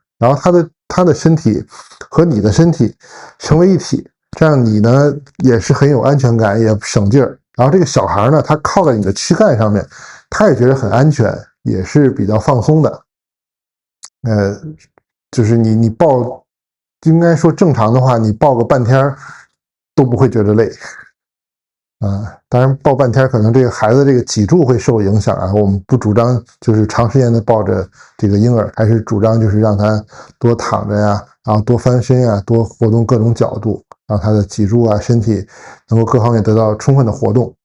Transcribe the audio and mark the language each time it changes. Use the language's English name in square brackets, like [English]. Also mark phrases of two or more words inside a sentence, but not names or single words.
[Chinese] 然後他的身體和你的身體成為一體，這樣你呢也是很有安全感，也省勁兒。然後這個小孩呢，他靠在你的軀幹上面，他也覺得很安全，也是比較放鬆的。就是你抱，應該說正常的話，你抱個半天都不會覺得累。當然抱半天可能這個孩子這個脊柱會受影響啊，我們不主張就是長時間的抱着這個嬰兒，還是主張就是讓他多躺着呀，然後多翻身呀，多活動各種角度，讓他的脊柱啊身體能夠各方面得到充分的活動。